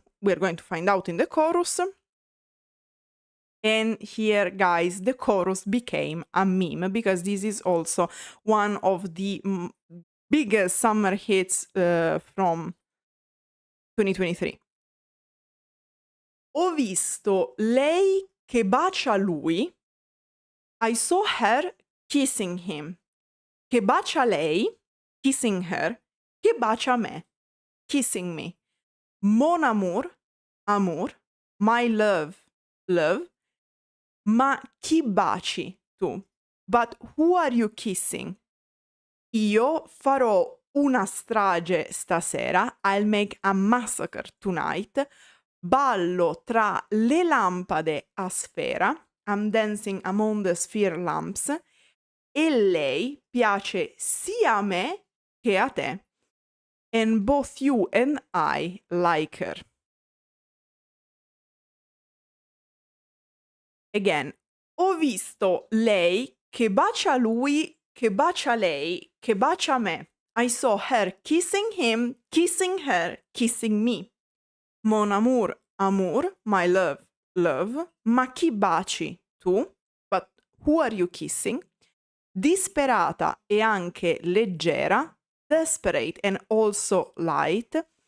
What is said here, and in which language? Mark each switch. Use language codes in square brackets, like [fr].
[en] We're going to find out in the chorus. And here, guys, the chorus became a meme, because this is also one of the biggest summer hits from 2023. [it] Ho visto lei che bacia lui. [en] I saw her kissing him. [it] Che bacia lei, [en] kissing her. [it] Che bacia me, [en] kissing me. [fr] Mon amour, amour. [en] My love, love. [it] Ma chi baci tu? [en] But who are you kissing? [it] Io farò una strage stasera. [en] I'll make a massacre tonight. [it] Ballo tra le lampade a sfera. [en] I'm dancing among the sphere lamps. [it] E lei piace sia a me che a te. [en] And both you and I like her. [it] Again, ho visto lei che bacia lui, che bacia lei, che bacia me. [en] I saw her kissing him, kissing her, kissing me. [fr] Mon amour, amour, [en] my love, love. [it] Ma chi baci tu? [en] But who are you kissing? [it] Disperata e anche leggera, [en] desperate and also light.